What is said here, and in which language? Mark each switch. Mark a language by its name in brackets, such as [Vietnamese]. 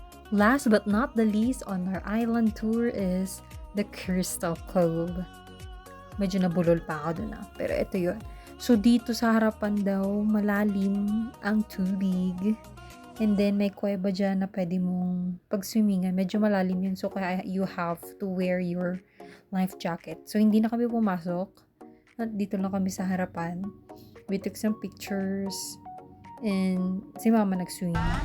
[English] Last but not the least on our island tour is the Crystal Cove. [Filipino] Medyo nabulol pa ako dun pero ito yun. So dito sa harapan daw malalim ang tubig [English] and then [Filipino] may kuweba dyan na pwede mong pagswimingan. Medyo malalim yun [English] so kaya you have to wear your life jacket. [Filipino] So hindi na kami pumasok. Dito lang kami sa harapan. [English] We took some pictures and [Filipino] si mama nag-swim.